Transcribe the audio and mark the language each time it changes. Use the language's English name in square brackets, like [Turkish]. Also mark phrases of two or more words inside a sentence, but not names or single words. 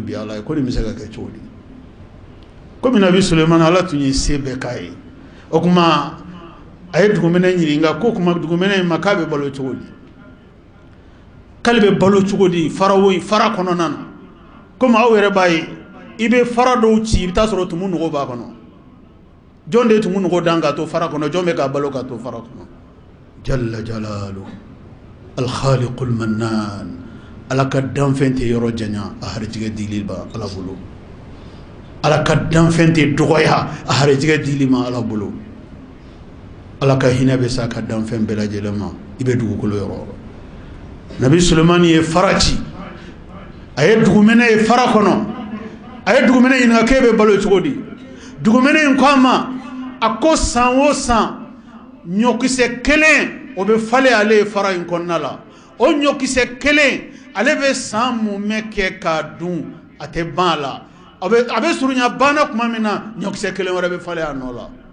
[Bambara] bi ala ye ko nin bɛ se ka kɛ cogo di komi nabi Sulemani ala tun ye se bɛɛ k'a ye o tuma a ye dugumɛnɛ ɲininka ko kuma dugumɛnɛ in ma k'a bɛ balo cogo di k'ale bɛ balo cogo di fara kɔnɔna na komi aw yɛrɛ b'a ye i bɛ fara dɔw ci i bɛ taa sɔrɔ tumu nɔgɔ b'a kɔnɔ jɔn de ye tumu nɔgɔ dan k'a to fara kɔnɔ jɔn bɛ k'a balo k'a to fara kɔnɔ [Arabic] جل جلاله الخالق [Bambara] mannan ala ka danfɛn tɛ yɔrɔ janya a harijigɛ dili ba ala bolo ala ka danfɛn tɛ dɔgɔya a harijigɛ dili ma ala bolo ala ka hinɛ bɛ sa ka danfɛn bɛɛ lajɛlen ma i bɛ dugukolo yɔrɔ nabi Sulemani ye fara ci a ye dugumɛnɛ ye fara kɔnɔ a ye dugumɛnɛ ɲininka k'e bɛ balo cogo di dugumɛnɛ in ko a ma a ko san o san ɲɔkisɛ kelen o bɛ falen ale ye fara in kɔnɔna la o ɲɔkisɛ kelen ale bɛ san munmɛ kɛ k'a dun a tɛ ban a la a bɛ surunya banna tuma min na ɲɔkisɛ kelen wɛrɛ bɛ falen a nɔ la